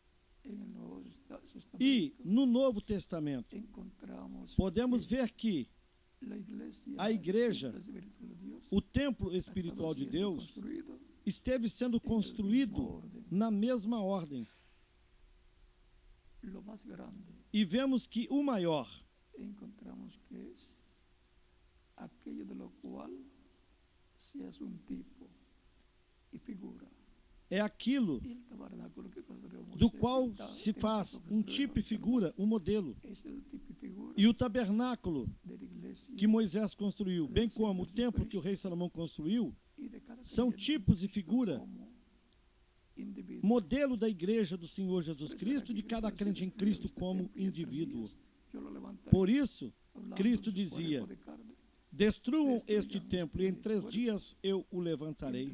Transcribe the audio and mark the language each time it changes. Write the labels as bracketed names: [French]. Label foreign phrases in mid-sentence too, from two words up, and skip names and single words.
[Portuguese] E no Novo Testamento, podemos ver que a igreja, o templo espiritual de Deus, esteve sendo construído na mesma ordem. E vemos que o maior [Spanish] encontramos que é aquello de lo cual se hace un tipo y figura. [Portuguese] é aquilo [Spanish] Y el tabernáculo que construyó [Portuguese] do [Spanish] Moisés [Portuguese] qual [Spanish] está [Portuguese] se [Spanish] en [Portuguese] faz [Spanish] nosotros [Portuguese] um [Spanish] de [Portuguese] tipo e [Spanish] Salomón. [Portuguese] figura, um modelo. [Spanish] Es el tipo y figura [Portuguese] E o tabernáculo [Spanish] de la iglesia [Portuguese] que Moisés construiu, bem como o templo que o rei Salomão construiu, são tipos e figura, modelo da igreja do Senhor Jesus Cristo e de cada crente em Cristo como indivíduo. Por isso, Cristo dizia: destruam este templo e em 3 dias eu o levantarei.